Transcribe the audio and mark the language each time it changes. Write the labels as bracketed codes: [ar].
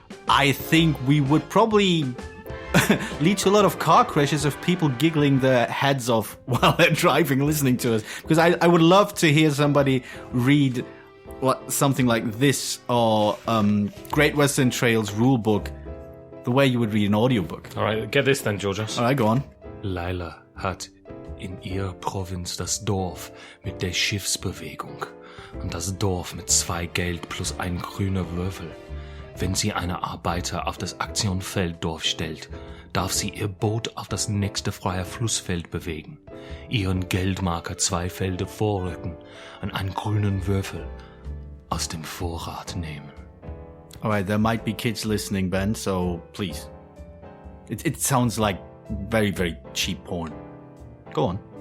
[en] I think we would probably lead to a lot of car crashes of people giggling their heads off while they're driving, listening to us. Because I would love to hear somebody read something like this or Great Western Trail's rule book the way you would read an audiobook. All right, get this then, Georgios. All right, go on. [de] Lila hat in ihrer Provinz das Dorf mit der Schiffsbewegung und das Dorf mit 2 Geld plus ein grüner Würfel. Wenn sie eine Arbeiter auf das Aktionfelddorf stellt, darf sie ihr Boot auf das nächste freie Flussfeld bewegen, ihren Geldmarker 2 Felder vorrücken und einen grünen Würfel aus dem Vorrat nehmen. [en] Alright, there might be kids listening, Ben, so please. It sounds like very, very cheap porn. Go on.